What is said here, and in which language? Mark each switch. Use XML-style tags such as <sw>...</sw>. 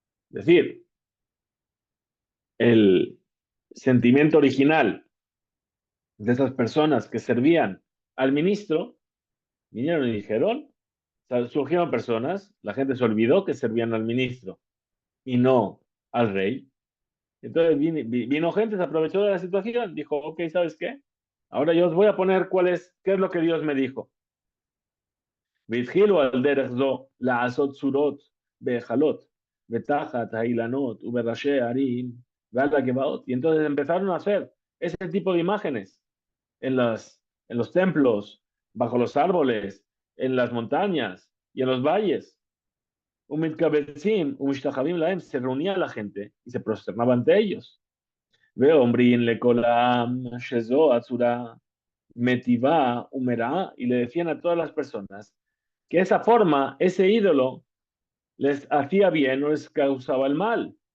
<es>Es decir, el sentimiento original de esas personas que servían al ministro, vinieron y dijeron, surgieron personas, la gente se olvidó que servían al ministro y no al rey. Entonces vino gente, se aprovechó de la situación, dijo, ok, ¿sabes qué? Ahora yo os voy a poner qué es lo que Dios me dijo.</es> <he>והתחילו על דרך זו לעשות צורות בהיכלות, ותחת האילנות ובראשי הערים ועל הגבעות.</he> <es>Y entonces empezaron a hacer ese tipo de imágenes en los templos, bajo los árboles, en las montañas y en los valles.</es> <he>ומתקבצים ומשתחווים להם,</he> <es>se reunía la gente y se prosternaba ante ellos.</es> <he>ואומרים לכל העם שזו הצורה מטיבה ומרעה,</he> <es>y le decían a todas las personas que esa forma, ese ídolo, les hacía bien o les causaba el mal.</es>